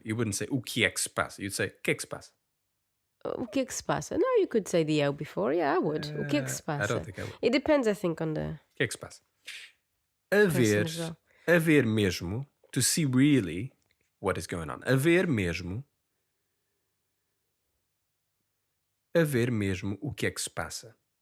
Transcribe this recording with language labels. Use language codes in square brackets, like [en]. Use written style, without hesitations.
[en] You wouldn't say [pt] o que é que se passa. [en] You'd say [pt] o que é que se passa. O que é que se passa? [en] No, you could say the O before. Yeah, I would. [pt] O que é que se passa? [en] I don't think I would. It depends, I think, on the... [pt] O que é que se passa? Haver, [en] as well. [pt] haver mesmo, [en] to see really what is going on. [pt] Haver mesmo o que é que se passa.